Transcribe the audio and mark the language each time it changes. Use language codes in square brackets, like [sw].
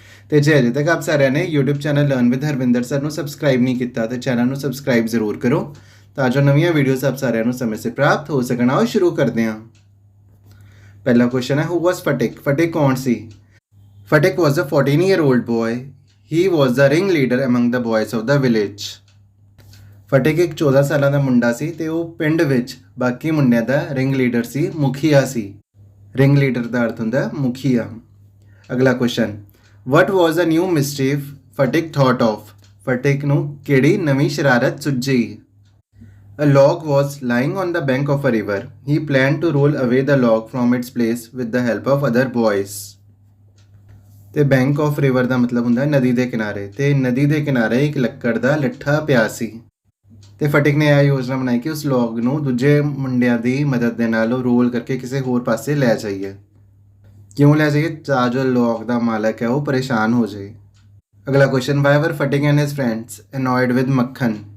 [pa] ਤੇ ਜੇ ਅਜੇ ਤੱਕ ਆਪ ਸਾਰਿਆਂ ਨੇ YouTube channel learn with Harvinder sir ਨੂੰ ਸਬਸਕ੍ਰਾਈਬ ਨਹੀਂ ਕੀਤਾ ਤੇ ਚੈਨਲ ਨੂੰ ਸਬਸਕ੍ਰਾਈਬ ਜ਼ਰੂਰ ਕਰੋ ਤਾਂ ਜੋ ਨਵੀਆਂ ਵੀਡੀਓਜ਼ ਆਪ ਸਾਰਿਆਂ ਨੂੰ ਸਮੇਂ ਸਿਰ ਪ੍ਰਾਪਤ ਹੋ ਸਕਣ। ਆਓ ਸ਼ੁਰੂ ਕਰਦੇ ਹਾਂ। ਪਹਿਲਾ ਕੁਐਸਚਨ ਹੈ, [en] Who was Phatik? [pa] ਫਟਿਕ ਕੌਣ ਸੀ? [en] Phatik was a 14-year-old boy. He was the ringleader among the boys of the village. [pa] ਫਟਿਕ ਇੱਕ 14 ਸਾਲਾਂ ਦਾ ਮੁੰਡਾ ਸੀ ਤੇ ਉਹ ਪਿੰਡ ਵਿੱਚ ਬਾਕੀ ਮੁੰਡਿਆਂ ਦਾ ਰਿੰਗ ਲੀਡਰ ਸੀ, ਮੁਖੀਆ ਸੀ। ਰਿੰਗ ਲੀਡਰ ਦਾ ਅਰਥ ਹੁੰਦਾ ਮੁਖੀਆ। ਅਗਲਾ question, [en] What was a new mischief Phatik thought of? [pa] ਫਟਿਕ ਨੂੰ ਕਿਹੜੀ ਨਵੀਂ ਸ਼ਰਾਰਤ ਸੁੱਝੀ? [en] A log was lying on the bank of a river. He planned to roll away the log from its place with the help of other boys. [pa] ਤੇ bank of river ਦਾ ਮਤਲਬ ਹੁੰਦਾ ਨਦੀ ਦੇ ਕਿਨਾਰੇ, ਤੇ ਨਦੀ ਦੇ ਕਿਨਾਰੇ ਇੱਕ ਲੱਕੜ ਦਾ ਲੱਠਾ ਪਿਆ ਸੀ ਤੇ ਫਟਿਕ ਨੇ ਇਹ ਯੋਜਨਾ ਬਣਾਈ ਕਿ ਉਸ ਲੌਗ ਨੂੰ ਦੂਜੇ ਮੁੰਡਿਆਂ ਦੀ ਮਦਦ ਦੇ ਨਾਲ ਰੋਲ ਕਰਕੇ ਕਿਸੇ ਹੋਰ ਪਾਸੇ ਲੈ ਜਾਈਏ। ਕਿਉਂ ਲੈ ਜਾਈਏ? ਤਾਂ ਜੋ ਲੌਗ ਦਾ ਮਾਲਕ ਹੈ ਉਹ ਪਰੇਸ਼ਾਨ ਹੋ ਜਾਏ। ਅਗਲਾ ਕੁਐਸਚਨ, [en] Why were Phatik and his friends annoyed with Makhan?